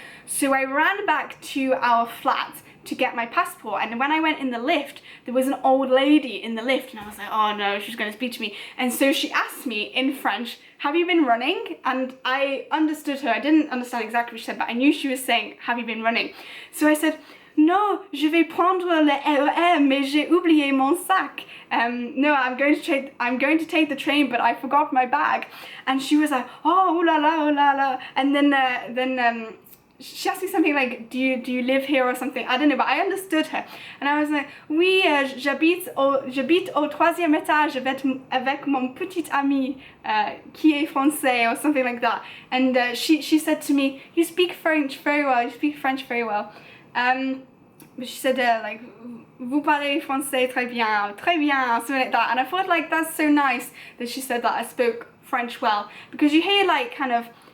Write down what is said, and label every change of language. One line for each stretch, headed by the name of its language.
English: So I ran back to our flat to get my passport, and when I went in the lift, there was an old lady in the lift, and I was like, oh no, she's going to speak to me. And so she asked me in French, have you been running? And I understood her. I didn't understand exactly what she said, but I knew she was saying, have you been running?
French: So I said, non, je vais prendre le RER, mais j'ai oublié mon sac.
English: No, I'm going to take the train, but I forgot my bag. And she was like, oh la la, oh la la. And then she asked me something like, do you live here or something? I don't know, but I understood her. And I was like,
French: oui, j'habite au 3e étage avec mon petit ami qui est français,
English: or something like that. And she said to me, you speak French very well, you speak French very well. But she said like,
French: vous parlez français très bien,
English: something like that. And I thought like, that's so nice that she said that I spoke French well, because you hear like kind of